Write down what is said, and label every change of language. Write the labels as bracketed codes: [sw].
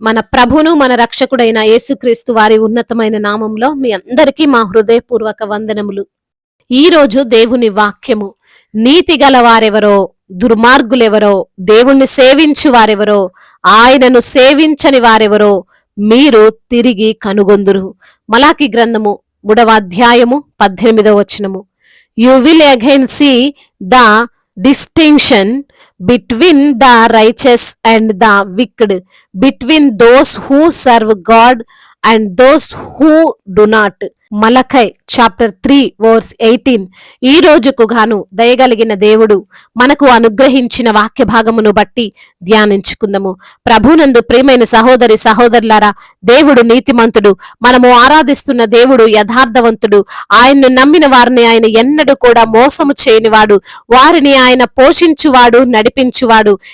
[te] మన ప్రభును మన రక్షకుడైన యేసుక్రీస్తు వారి ఉన్నతమైన నామంలో మీ అందరికీ మా హృదయపూర్వక వందనములు. ఈ రోజు దేవుని వాక్యము, నీతి గల వారెవరో, దుర్మార్గులెవరో, దేవుణ్ణి సేవించు వారెవరో, ఆయనను సేవించని వారెవరో మీరు తిరిగి కనుగొందురు. మలాకి గ్రంథము 3వ అధ్యాయము 18వ వచనము. [en] You will again see the distinction between the righteous and the wicked, between those who serve God and those who do not. [te] మలకై chapter 3 verse 18. ఈ రోజుకు గాను దయగలిగిన దేవుడు మనకు అనుగ్రహించిన వాక్య భాగమును బట్టి ధ్యానించుకుందాము. ప్రభునందు ప్రియమైన సహోదరి సహోదరులారా, దేవుడు నీతిమంతుడు, మనము ఆరాధిస్తున్న దేవుడు యథార్థవంతుడు. ఆయన్ను నమ్మిన వారిని ఆయన ఎన్నడూ కూడా మోసము చేయనివాడు, వారిని ఆయన పోషించువాడు, నడిపించువాడు.